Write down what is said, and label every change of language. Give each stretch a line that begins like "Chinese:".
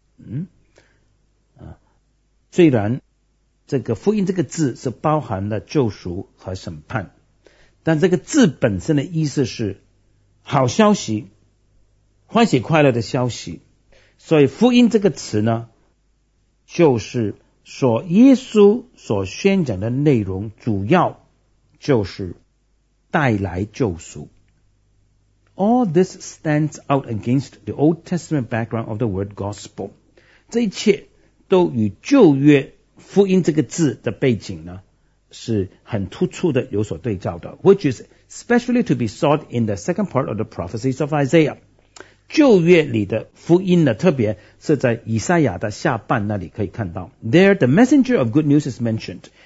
Chinese: 嗯，虽然这个福音这个字是包含了救赎和审判，但这个字本身的意思是好消息，欢喜快乐的消息，所以福音这个词呢，就是说耶稣所宣讲的内容主要就是带来救赎。
English: All this stands out against the Old Testament background of the word gospel.
Chinese: 这一切都与旧约福音这个字的背景呢是很突出的有所对照的，
English: which is especially to be sought in the second part of the prophecies of Isaiah.
Chinese: 旧约里的福音呢，特别是在以赛亚的下半那里可以看到。
English: There the messenger of good news is mentioned.